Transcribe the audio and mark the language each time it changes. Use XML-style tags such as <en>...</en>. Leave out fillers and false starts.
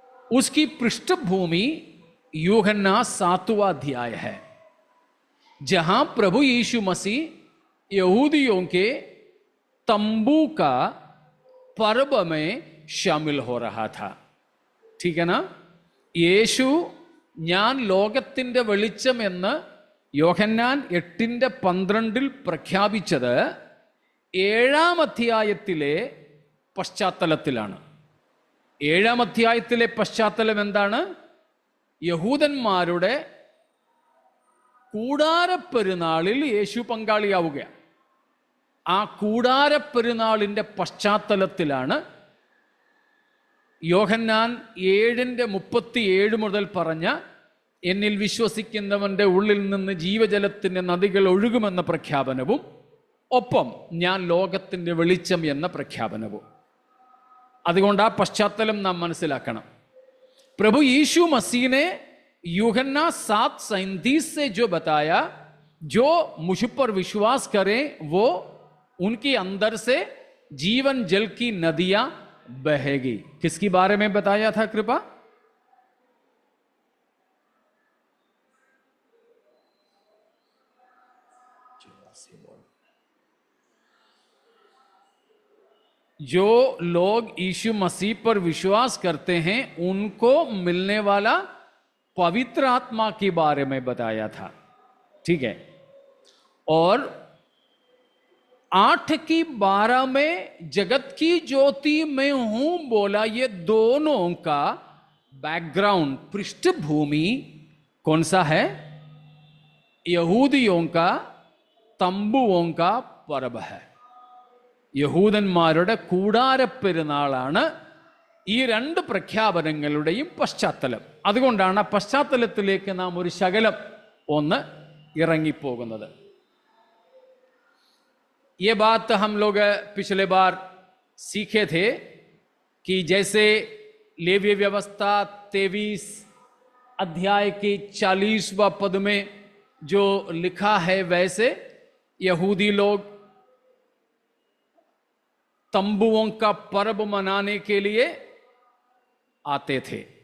<hi>उसकी पृष्ठभूमि यूहन्ना 7वां अध्याय है, जहां प्रभु यीशु मसीह यहूदियों के तंबू का पर्व में शामिल हो रहा था। ठीक है ना?</hi> <ml>യേശു ഞാൻ ലോകത്തിന്റെ വെളിച്ചം എന്ന് യോഹന്നാൻ 8:12 പ്രഖ്യാപിച്ചത് 7-ാം അധ്യായത്തിലെ പശ്ചാത്തലത്തിലാണ്. 7-ാം അധ്യായത്തിലെ പശ്ചാത്തലം എന്താണ്? യഹൂദന്മാരുടെ കൂടാരപ്പെരുന്നാളിൽ യേശു പങ്കാളിയാവുക. ആ കൂടാരപ്പെരുന്നാളിന്റെ പശ്ചാത്തലത്തിലാണ് യോഹന്നാൻ 7:37 മുതൽ പറഞ്ഞ, എന്നിൽ വിശ്വസിക്കുന്നവന്റെ ഉള്ളിൽ നിന്ന് ജീവജലത്തിന്റെ നദികൾ ഒഴുകുമെന്ന പ്രഖ്യാപനവും ഒപ്പം ഞാൻ ലോകത്തിന്റെ വെളിച്ചം എന്ന പ്രഖ്യാപനവും. അതുകൊണ്ട് ആ പശ്ചാത്തലം നാം മനസ്സിലാക്കണം.</ml> <hi>प्रभु यीशु मसीह ने यूहन्ना 7:37 से जो बताया, जो मुझ पर विश्वास करें वो उनके अंदर से जीवन जल की नदियां बहेगी। किसकी बारे में बताया था? कृपा, जो लोग यीशु मसीह पर विश्वास करते हैं उनको मिलने वाला पवित्र आत्मा के बारे में बताया था। ठीक है? और 8 की 12 में जगत की ज्योति में हूं बोला, ये दोनों का बैकग्राउंड, पृष्ठभूमि कौन सा है? यहूदियों का तंबुओं का पर्व है.</hi> <ml>യഹൂദന്മാരുടെ കൂടാരപ്പെരുന്നാളാണ് ഈ രണ്ട് പ്രഖ്യാപനങ്ങളുടെയും പശ്ചാത്തലം. അതുകൊണ്ടാണ് ആ പശ്ചാത്തലത്തിലേക്ക് നാം ഒരു ശകലം ഒന്ന് ഇറങ്ങിപ്പോകുന്നത്.</ml> <hi>ये बात हम लोग पिछले बार सीखे थे कि जैसे लेवीय व्यवस्था 23 अध्याय के 40वां पद में जो लिखा है, वैसे यहूदी लोग तंबुओं का पर्व मनाने के लिए आते थे.</hi>